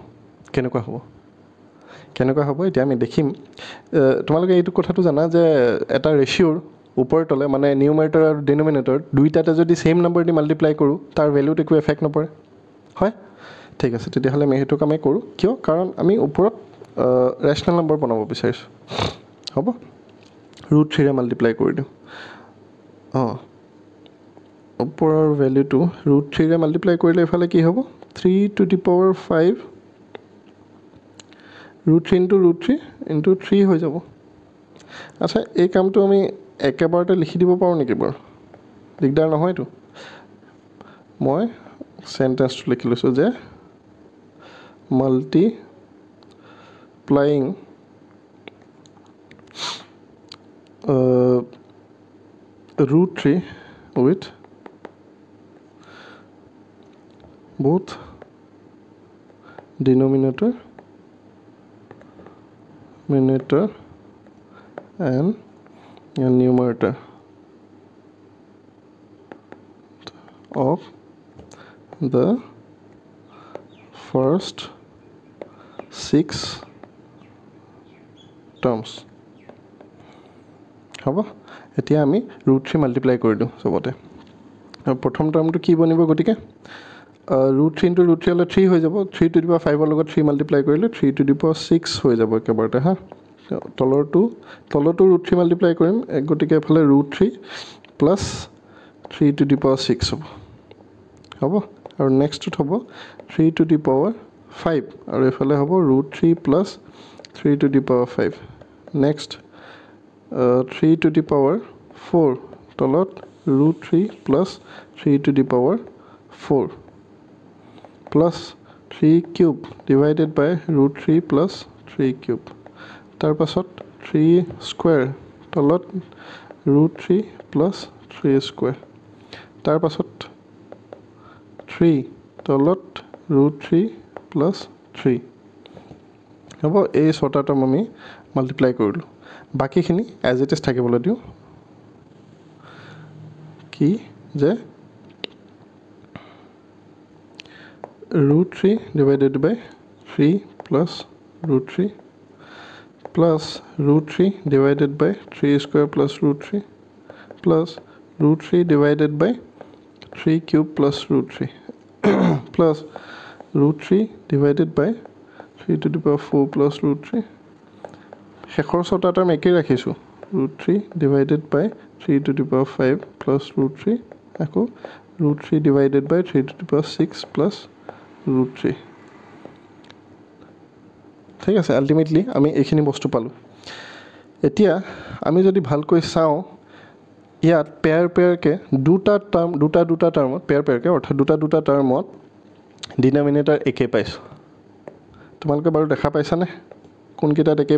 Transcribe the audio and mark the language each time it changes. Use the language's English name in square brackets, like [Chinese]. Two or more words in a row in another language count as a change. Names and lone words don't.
[Assamese] কেনেকুৱা হ'ব এতিয়া আমি দেখিম তোমালোকে এইটো কথাটো জানা যে এটা ৰেচিঅ'ৰ ওপৰ তলে মানে নিউমাৰেটৰ আৰু ডিনমিনেটৰ দুইটাতে যদি [English] same number [Assamese] দি মাল্টিপ্লাই কৰোঁ তাৰ ভেলুত একো এফেক্ট নপৰে হয় ঠিক আছে তেতিয়াহ'লে আমি সেইটো কামেই কৰোঁ কিয় কাৰণ আমি ওপৰত [English] rational number [Assamese] বনাব বিচাৰিছোঁ হ'ব √3 ৰে মাল্টিপ্লাই কৰি দিওঁ ওপৰৰ ভেলুটো √3 ৰে মাল্টিপ্লাই কৰিলে এফালে কি হ'ব [English] 3 to the power 5 √3 into √3 into 3 [Assamese] হৈ যাব আচ্ছা এই কামটো আমি একেবাৰতে লিখি দিব পাৰোঁ নেকি বাৰু দিগদাৰ নহয়তো মই সেন্টেন্সটো লিখি লৈছোঁ যে [English] মাল্টিপ্লাইং √3 with both denominator and numerator of the first 6 [Assamese] terms হ'ব এতিয়া আমি √3 মাল্টিপ্লাই কৰি দিওঁ সবতে প্ৰথম টাৰ্মটো কি বনিব গতিকে [English] √3 into √3 [Assamese] হ'লে 3 হৈ যাব 3 [English] to the power 5 [Assamese] ৰ লগত 3 মাল্টিপ্লাই কৰিলে [English] 3 to the power 6 [Assamese] হৈ যাব একেবাৰতে হা তলৰটো √3 মাল্টিপ্লাই কৰিম গতিকে এফালে √3 [English] plus 3 to the power 6 [Assamese] হ'ব আৰু নেক্সটত হ'ব [English] 3 to the power 5 [Assamese] আৰু এফালে হ'ব [English] √3 plus 3 to the power 5 next 3 to the power 4 তলত √3 প্লাছ 3 to the power 4 প্লাছ 3 কিউব ডিভাইডেড বাই √3 প্লাছ 3 কিউব [Assamese] তাৰ পাছত [English] 3 square তলত √3 প্লাছ 3 স্কোৱাৰ [Assamese] তাৰ পাছত 3 তলত [English] √3 plus 3 [Assamese] হ'ব এই 6টা টাৰ্ম আমি মাল্টিপ্লাই কৰিলোঁ বাকিখিনি [English] as it is [Assamese] থাকিবলৈ দিওঁ কি যে [English] √3 divided by 3 plus √3 plus √3 divided by 3 square plus √3 plus √3 divided by 3 cube plus √3 plus √3 divided by 3 to the power 4 plus √3 [Assamese] শেষৰ 6টা টাৰ্ম একেই ৰাখিছোঁ [English] √3 divided by 3 to the power 5 plus √3 আকৌ √3 divided by 3 to the power 6 plus √3 [Assamese] ঠিক আছে আল্টিমেটলি আমি এইখিনি বস্তু পালোঁ এতিয়া আমি যদি ভালকৈ চাওঁ ইয়াত পেয়াৰকে দুটা টাৰ্মত পেয়াৰকে অৰ্থাৎ দুটা টাৰ্মত ডিনমিনেটৰ একে পাইছোঁ তোমালোকে বাৰু দেখা পাইছানে কোনকেইটাত একে